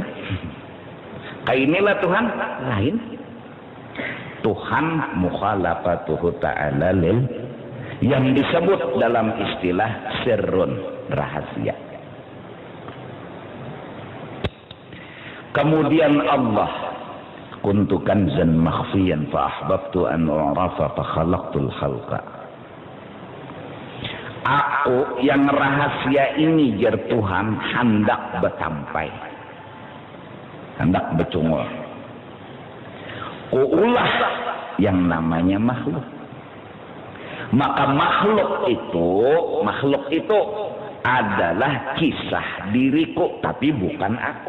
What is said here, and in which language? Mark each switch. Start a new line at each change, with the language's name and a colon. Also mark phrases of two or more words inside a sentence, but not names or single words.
Banjar: Kainilah Tuhan? Lain. Tuhan
Arabic: مخالفته تعالى لل,
Banjar: yang disebut dalam istilah sirrun, rahasia. Kemudian Allah,
Arabic: كنت كنزا مخفيا فأحببت أن أعرف فخلقت الخلق.
Banjar: Aku yang rahasia ini jar Tuhan hendak betampai, hendak becungol. Kuulah yang namanya makhluk. Maka makhluk itu adalah kisah diriku, tapi bukan aku.